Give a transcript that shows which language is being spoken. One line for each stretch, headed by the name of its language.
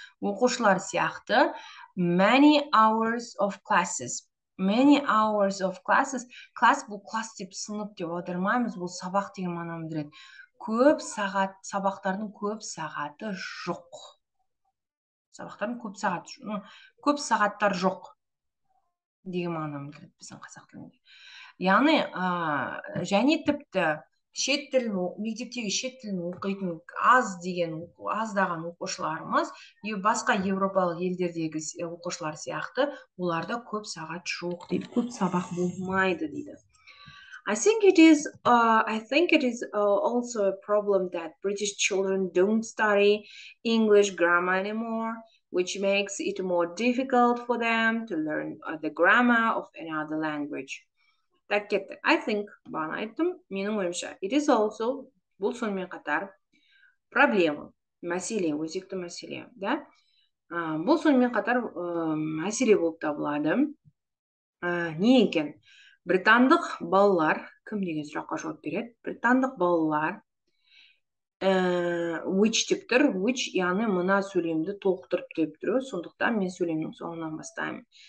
Kazakh: Оқушылар сияқты
English: many hours of classes. Many hours of classes.
Kazakh: Класс бұл класс деп сынып деп аудармаймыз, бұл сабақ деген мағынаны білдіреді. Көп сағат, сабақтардың көп сағаты жоқ. Көп сағаттар жоқ деген мағынаны білдіреді біздің қазақ тілінде. Яғни, және тіпті мектептегі шет тілін оқитын аздаған оқушыларымыз, басқа европалық елдердегі оқушылар сияқты, оларда көп сағат жоқ дейді, көп сабақ болмайды дейді.
English: I think it is also a problem that British children don't study English grammar anymore, which makes it more difficult for them to learn the grammar of another language.
Kazakh: Так кетті.
English: I think,
Kazakh: бағана айттым, менің ойымша,
English: it is also,
Kazakh: бұл сонымен қатар, проблема, мәселе, өзекті мәселе, да? Бұл сонымен қатар мәселе болып табылады. Не екен? Британдық балалар, кім деген сұраққа жауап береді? Британдық балалар, which деп тұр, which, яғни мына сөйлемді толықтырып деп тұр, сондықтан мен сөйлемнің соңынан бастаймын.